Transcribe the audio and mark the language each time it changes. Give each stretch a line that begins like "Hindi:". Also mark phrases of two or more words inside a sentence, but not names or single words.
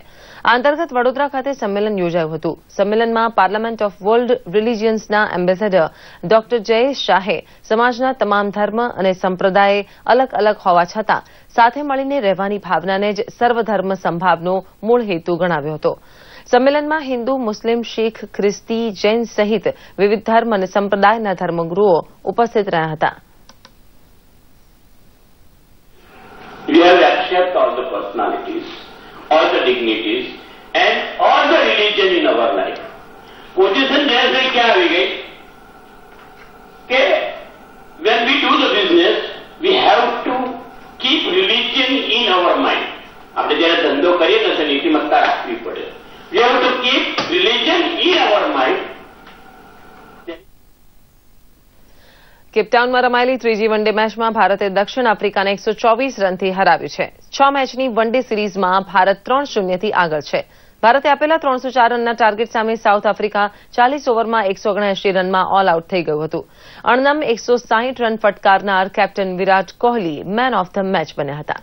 Gujarati: આ અંતર્ગત વડોદરા ખાતે સંમેલન યોજાયું હતું. સંમેલનમાં પાર્લામેન્ટ ઓફ વર્લ્ડ રિલિજિયન્સના એમ્બેસેડર ડોક્ટર જયેશ શાહે સમાજના તમામ ધર્મ અને સંપ્રદાય અલગ અલગ હોવા છતાં સાથે મળીને રહેવાની ભાવનાને જ સર્વધર્મ સંભાવનો મૂળ હેતુ ગણાવ્યો હતો. સંમેલનમાં હિન્દુ, મુસ્લિમ, શીખ, ખ્રિસ્તી, જૈન સહિત વિવિધ ધર્મ અને સંપ્રદાયના ધર્મગુરુઓ ઉપસ્થિત રહ્યા હતા.
English: We have accepted all the personalities, all the dignities and all the religion in our life. Position
Hindi: जैसे क्या
Gujarati: આવી ગઈ કે
English: when we do the business we have to keep religion in our mind.
Gujarati: આપણે જ્યારે ધંધો કરીએ તો નીતિમત્તા રાખવી પડે.
English: We have to keep religion in our mind.
Gujarati: કેપટાઉનમાં રમાયેલી ત્રીજી
English: one day
Gujarati: મેચમાં ભારતે દક્ષિણ આફ્રિકાને 124 રનથી હરાવ્યું છે. 6 મેચની
English: one day
Gujarati: સિરીઝમાં ભારત 3-0થી આગળ છે. ભારતે આપેલા 304 રનના ટાર્ગેટ સામે સાઉથ આફ્રિકા 40 ઓવરમાં 179 રનમાં
English: all out
Gujarati: થઈ ગયું હતું. અણનમ 160 રન ફટકારનાર કેપ્ટન વિરાટ કોહલી
English: man of the match
Gujarati: બન્યા હતા.